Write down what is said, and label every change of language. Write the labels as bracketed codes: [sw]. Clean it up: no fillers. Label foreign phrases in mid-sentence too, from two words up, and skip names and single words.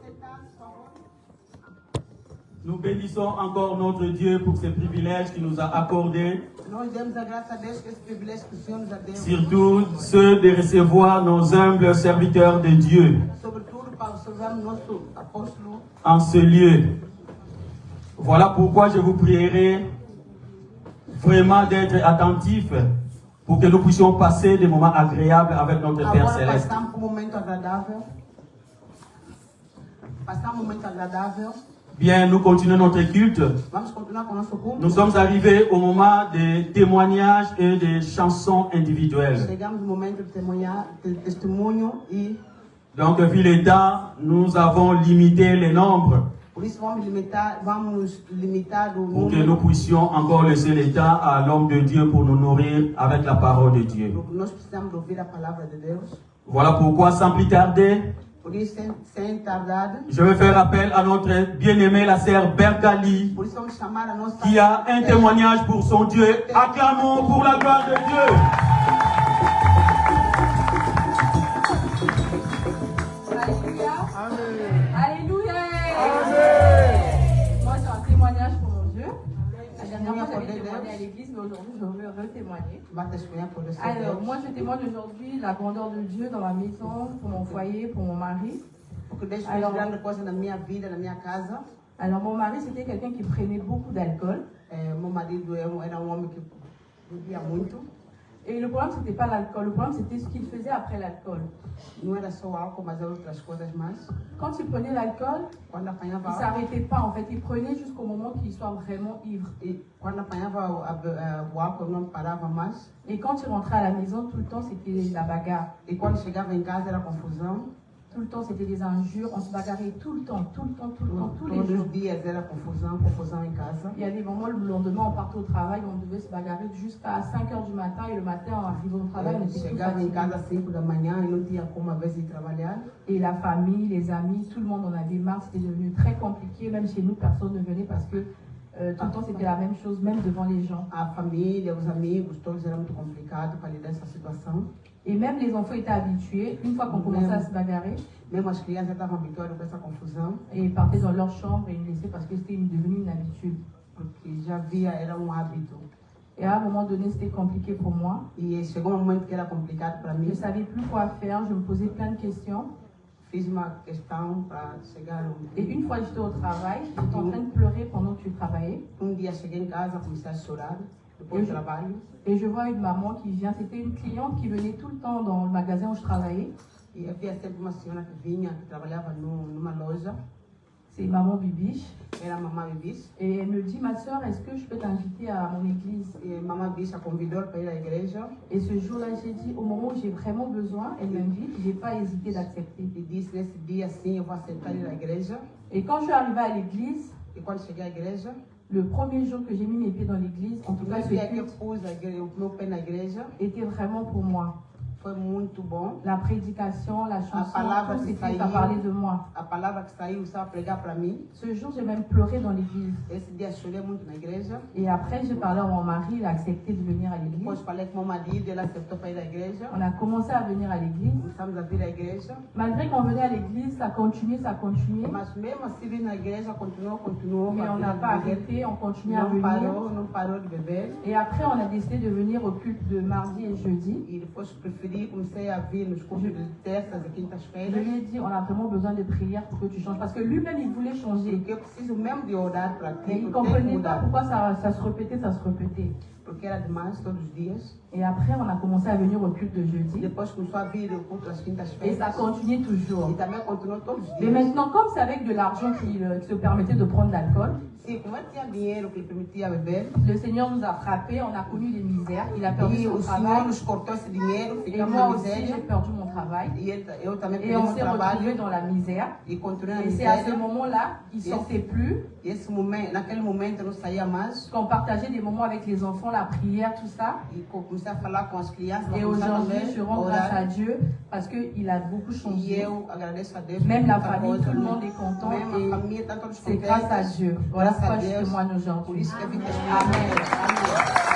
[fr] Nous bénissons encore notre Dieu pour ces privilèges qu'il nous a accordés, [pt] Nós demos a graça a Deus por esse privilégio que o Senhor nos deu. [fr] surtout ceux de recevoir nos humbles serviteurs de Dieu [pt] Sobretudo para recebermos nosso apóstolo. [fr] en ce lieu. Voilà pourquoi je vous prierai vraiment d'être attentifs pour que nous puissions passer des moments agréables avec notre Père [pt] Agora [fr] Céleste. [pt] passamos por um momento agradável. Passar um momento agradável. [fr] Bien, nous continuons notre culte. [pt] Vamos continuar com o nosso culto. [fr] Nous sommes arrivés au moment des témoignages et des chansons individuelles. [pt] Chegamos no momento de testemunho e [fr] Donc, vu les temps, nous avons limité les nombres [pt] por isso vamos limitar o [fr] pour que [pt] número. [fr] nous puissions encore laisser le temps à l'homme de Dieu pour nous nourrir avec la parole de Dieu. [pt] Porque nós precisamos ouvir a palavra de Deus. [fr] Voilà pourquoi, sans plus tarder, [pt] Por isso, sem tardar, [fr] je vais faire appel à notre bien-aimée, la sœur Bergali, [pt] por isso vamos chamar a nossa [fr] qui a un témoignage pour son Dieu. Acclamons pour la gloire de Dieu. Alléluia. Amen. Alléluia. Amen. Moi, j'ai un témoignage pour mon Dieu. La dernière fois, j'avais témoigné à l'église, mais aujourd'hui, je veux retémoigner. [pt] vai testemunhar por esse [fr] Alors, [pt] Deus. [fr] moi, je témoigne aujourd'hui la grandeur de Dieu dans ma maison, pour mon foyer, pour mon mari. [pt] Porque Deus fez [fr] Alors- [pt] grande coisa na minha vida, na minha casa. [fr] Alors, mon mari, c'était quelqu'un qui prenait beaucoup d'alcool. [pt] Meu marido era homem que bebia muito. [fr] Et le problème, c'était pas l'alcool. Le problème, c'était ce qu'il faisait après l'alcool. [pt] Não era só álcool, mas eram outras coisas mais. [fr] Quand il prenait l'alcool, [pt] Quando [fr] il [pt] apanhava [fr] ne s'arrêtait pas. En fait, il prenait jusqu'au moment qu'il soit vraiment ivre. [pt] quando apanhava o álcool, não parava mais. [fr] Et quand il rentrait à la maison, tout le temps, c'était la bagarre. [pt] E quando chegava em casa, era confusão. [fr] Tout le temps, c'était des injures. On se bagarrait tout le temps, tous les [pt] Todos [fr] jours. [pt] os dias era confusão em casa. [fr] Il y a des moments, le lendemain, on partait au travail, on devait se bagarrer jusqu'à 5 h du matin. Et le matin, en arrivant au travail, on était tous [pt] Chegava em [fr] fatigués. [pt] casa às 5 da manhã e não tinha como, às vezes, ir trabalhar. [fr] Et la famille, les amis, tout le monde en avait marre. C'était devenu très compliqué. Même chez nous, personne ne venait parce que tout le temps, c'était la même chose, même devant les gens. [pt] A família, os amigos, todos era muito complicado para lidar essa situação. [fr] Et même les enfants étaient habitués. Une fois qu'on commençait à se bagarrer, [pt] Mesmo as crianças estavam habituadas com essa confusão, [fr] et ils partaient dans leur chambre et ils nous laissaient parce que c'était devenu une habitude. [pt] porque já via, era hábito. [fr] Et à un moment donné, c'était compliqué pour moi. [pt] E chegou um momento que era complicado para [fr] Je [pt] mim. [fr] ne savais plus quoi faire. Je me posais plein de questions. [pt] Fiz uma questão para chegar. [fr] Et une fois, j'étais au travail. J'étais en train de pleurer pendant que tu travaillais. [pt] Dia cheguei em casa, comecei a chorar, depois do trabalho. [fr] Et je vois une maman qui vient. C'était une cliente qui venait tout le temps dans le magasin où je travaillais. [pt] E havia sempre uma senhora que vinha, que trabalhava numa loja, [fr] C'est maman Bibiche. [pt] era a mamãe Bibis. [fr] Et elle me dit, ma soeur, est-ce que je peux t'inviter à mon église? [pt] E a mamãe Bibis a convidou para ir à igreja. [fr] Et ce jour-là, j'ai dit, au moment où j'ai vraiment besoin, elle m'invite. J'ai pas hésité d'accepter. [pt] E disse, nesse dia, sim, eu vou aceitar ir à igreja. [fr] Et quand je suis arrivée à l'église, [pt] E quando cheguei à igreja, [fr] le premier jour que j'ai mis mes pieds dans l'église, en tout cas [pt] no [fr] ce [pt] dia que eu [fr] culte, [pt] pus o meu pé na igreja, [fr] était vraiment pour moi. [pt] foi muito bom. [fr] La prédication, la chanson, parole tout qui c'était, ça faillit. parlait de moi. [pt] A palavra que saiu, estava a pregar para mim. [fr] Ce jour, j'ai même pleuré dans l'église. [pt] Esse dia chorei muito na igreja. [fr] Et après, j'ai parlé à mon mari, il a accepté de venir à [pt] Depois [fr] l'église. [pt] falei com meu marido, ele aceitou para ir à igreja. [fr] On a commencé à venir à l'église. [pt] Começamos a vir à igreja. [fr] Malgré qu'on venait à l'église, ça continuait. [pt] Mas mesmo assim, vir na igreja, continuou. [fr] Mais on n'a pas arrêté, on continuait à [pt] Não [fr] venir. [pt] parou de beber. [fr] Et après, on a décidé de venir au culte de mardi et jeudi. [pt] E depois preferi, comecei a vir nos cultos de terças e [fr] Je [pt] quintas-feiras. [fr] lui ai dit, on a vraiment besoin de prière pour que tu changes. Parce que lui-même, il voulait changer. [pt] Porque eu preciso mesmo de orar para [fr] Mais [pt] ti, [fr] il ne [pt] porque tem que [fr] comprenait pas [pt] mudar. [fr] pourquoi ça se répétait, [pt] Porque era demais todos os dias. [fr] Et après, on a commencé à venir au culte de [pt] E [fr] jeudi. [pt] depois começou a vir o culto às [fr] Et ça [pt] quintas-feiras. [fr] continue toujours. [pt] E também continuou todos os [fr] Mais [pt] dias. [fr] maintenant, comme c'est avec de l'argent qui se permettait de prendre l'alcool, [pt] Sim, como eu tinha dinheiro que lhe permitia beber, [fr] le Seigneur nous a frappés, on a connu des misères, il a perdu [pt] e [fr] son [pt] o Senhor [fr] travail. [pt] nos cortou esse dinheiro, [fr] Et [pt] ficamos [fr] moi [pt] na [fr] aussi, j'ai [pt] miséria. [fr] perdu mon travail. [pt] E eu também [fr] Et [pt] perdi [fr] on [pt] meu [fr] s'est retrouvés [pt] trabalho [fr] dans la misère. [pt] e continuei na [fr] Et c'est à ce [pt] miséria. [fr] moment-là qu'il ne sortait plus, [pt] E esse momento, naquele momento eu não saía mais. [fr] qu'on partageait des moments avec les enfants, la prière, tout ça. [pt] E comecei a falar com as crianças, [fr] Et [pt] começar [fr] aujourd'hui, [pt] também [fr] je [pt] a [fr] rends grâce à [pt] orar. [fr] Dieu parce qu'il a beaucoup [pt] E [fr] changé. [pt] eu agradeço a Deus. [fr] Même [pt] por [fr] la [pt] muita [fr] famille, [pt] coisa, [fr] tout le monde est content. [pt] Même a [fr] Et [pt] família está todos [fr] c'est grâce à [pt] contentes. [fr] Dieu. Voilà [pt] Grâce à [fr] pourquoi je [pt] Deus. [fr] témoigne [pt] Por [fr] aujourd'hui. [pt] isso que eu vim [fr] Amen. [pt] testemunhar. Amém.